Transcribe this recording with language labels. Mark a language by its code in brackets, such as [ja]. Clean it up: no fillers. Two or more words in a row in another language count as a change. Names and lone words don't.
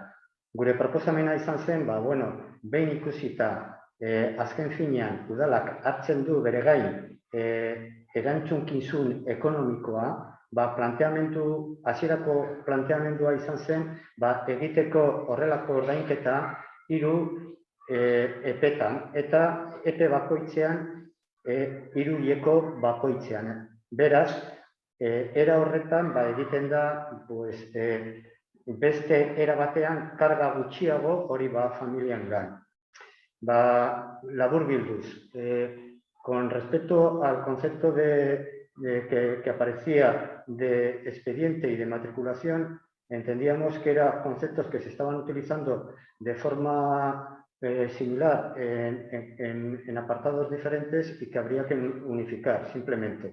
[eu] Gure proposamena izan zen, behin ikusita azken finean udalak hartzen du bere gain erantzunkizun ekonomikoa, hasierako planteamendua izan zen, egiteko horrelako ordainketa 3 epetan, eta epe bakoitzean 3 hileko bakoitzean. Beraz, era horretan egiten da beste era batean karga gutxiago hori familian gan. Laburbilduz, [es] con respecto al concepto que aparecía de expediente y de matriculación, entendíamos que eran conceptos que se estaban utilizando de forma similar en apartados diferentes y que habría que unificar simplemente.